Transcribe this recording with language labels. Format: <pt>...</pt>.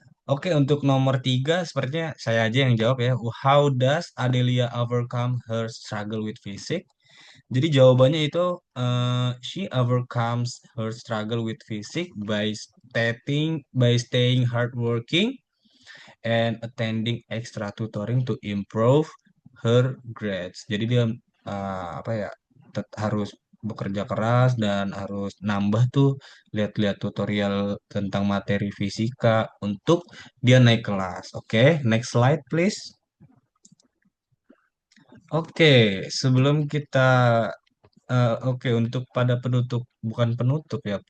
<id>Oke, untuk nomor tiga, sepertinya saya aja yang jawab ya.</id> <en>How does Adelia overcome her struggle with physics?</en> <id>Jadi jawabannya itu,</id> <en>she overcomes her struggle with physics by staying hardworking and attending extra tutoring to improve her grades.</en> <id>Jadi dia apa ya, harus bekerja keras dan harus nambah tuh lihat-lihat tutorial tentang materi fisika untuk dia naik kelas.</id> <en>Oke, next slide please.</en> <id>Oke, sebelum kita oke untuk pada penutup, bukan penutup ya.</id>